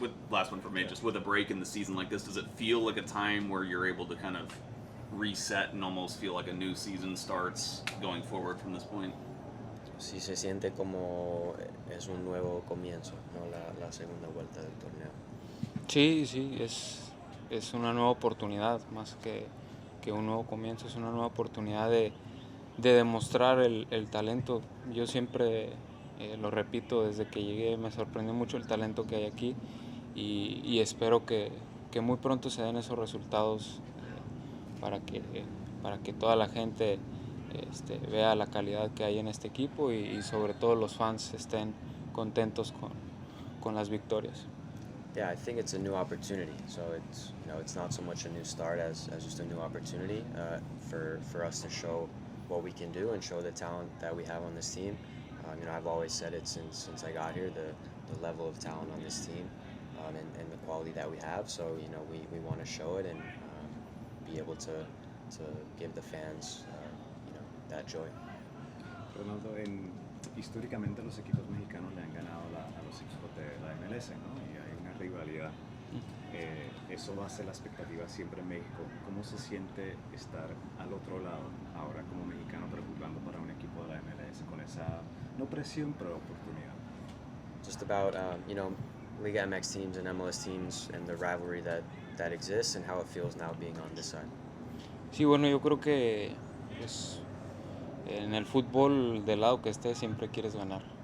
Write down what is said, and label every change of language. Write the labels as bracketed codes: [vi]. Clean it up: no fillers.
[en] Last one for me, just with a break in the season like this, does it feel like a time where you're able to kind of reset and almost feel like a new season starts going forward from this point? [es] Sí se siente como es un nuevo comienzo, ¿no? La segunda vuelta del torneo. Sí, es una nueva oportunidad, más que un nuevo comienzo, es una nueva oportunidad de demostrar el talento. Yo siempre lo repito, desde que llegué me sorprendió mucho el talento que hay aquí y espero que muy pronto se den esos resultados para que toda la gente vea la calidad que hay en este equipo y sobre todo los fans estén contentos con las victorias. [en] Yeah, I think it's a new opportunity. So it's not so much a new start as just a new opportunity for us to show what we can do and show the talent that we have on this team. I've always said it since I got here, the level of talent on this team and the quality that we have. So we want to show it and be able to give the fans that joy. [es] Ronaldo, históricamente los equipos mexicanos le han ganado a los equipos de la MLS, ¿no? Y hay una rivalidad. Eso hace la expectativa siempre en México. ¿Cómo se siente estar al otro lado ahora como mexicano, pero jugando para un equipo de la MLS con esa, no presión, pero oportunidad? [en] Just about Liga MX teams and MLS teams and the rivalry that exists and how it feels now being on this side. [es] Sí, bueno, yo creo que pues, en el fútbol, del lado que estés, siempre quieres ganar.